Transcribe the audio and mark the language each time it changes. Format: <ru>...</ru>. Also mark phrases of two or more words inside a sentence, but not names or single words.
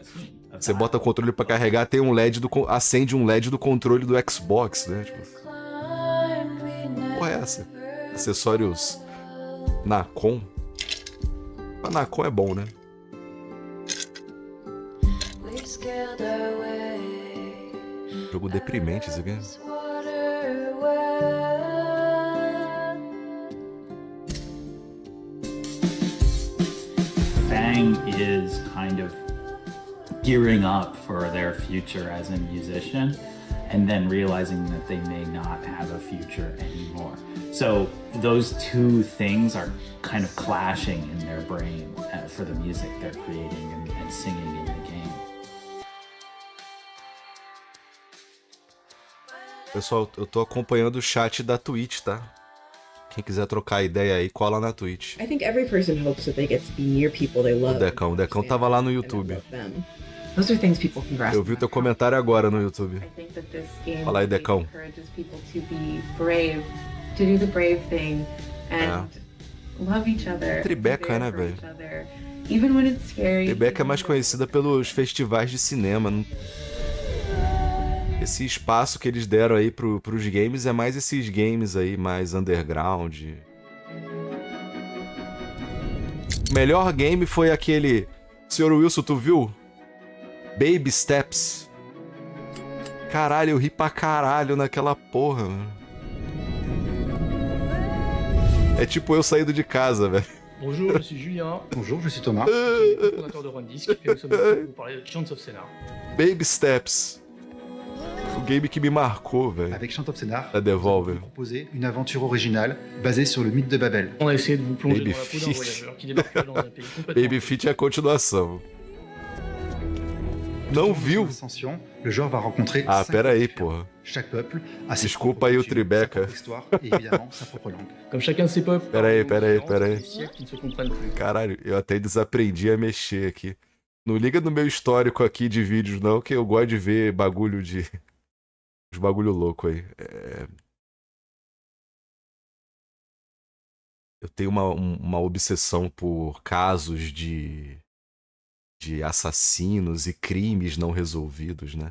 <pt>Você bota o controle pra carregar, tem um LED acende um LED do controle do Xbox, né? Tipo, porra é essa? Acessórios Nacon. A Nacon é bom, né? Jogo deprimente isso aqui.</pt> <en>Fang is kind of gearing up for their future as a musician and then realizing that they may not have a future anymore. So those two things are kind of clashing in their brain for the music they're creating and singing in the game.</en> <pt>Pessoal, eu tô acompanhando o chat da Twitch, tá? Quem quiser trocar ideia aí, cola na Twitch.</pt> <en>I think every person hopes that they get to be near people they love.</en> <pt>O Decão tava lá no YouTube.</pt> <en>Those are things people can grasp.</en> <pt>Eu vi o teu comentário agora no YouTube. Fala aí, Decão.</pt> <en>To do the brave thing and love each other.</en> <pt>Tribeca, né, velho?</pt> <en>Even when it's scary.</en> <pt>Tribeca é mais conhecida pelos festivais de cinema. Esse espaço que eles deram aí pros games é mais esses games aí, mais underground. O melhor game foi aquele... Sr. Wilson, tu viu? Baby Steps. Caralho, eu ri pra caralho naquela porra, mano. É tipo eu saindo de casa, velho.</pt> <fr>Bonjour, je suis Julien. Bonjour, je suis Thomas. Je suis cofondateur de Run10 et nous sommes ici pour vous parler de Chance of Scénar.</fr> <pt>Baby Steps. O game que me marcou, velho.</pt> <fr>Avec Chant of Scénar,</fr> <pt>Da Devolver.</pt> <fr>proposer une aventure originale basée sur le mythe de Babel. On a essayé de vous plonger</fr> <pt>Baby</pt> <fr>dans la peau d'un</fr> <pt>Feet.</pt> <fr>voyageur qui débarque dans un pays complètement...</fr> <pt>Baby Feet é a continuação. Não viu?</pt> <fr>Ascension, le joueur va rencontrer Ah,</fr> <pt>5 pera aí, porra.</pt> <fr>chaque peuple a ses</fr> <pt>Desculpa aí o Tribeca.</pt> <fr>propres histoire et évidemment sa propre langue. Comme chacun de ces peuples...</fr> <pt>Pera aí.</pt> <fr>des siècles qui ne se comprennent plus.</fr> <pt>Caralho, eu até desaprendi a mexer aqui. Não liga no meu histórico aqui de vídeos, não, que eu gosto de ver bagulho de... Os bagulho louco aí. Eu tenho uma obsessão por casos de assassinos e crimes não resolvidos, né?</pt>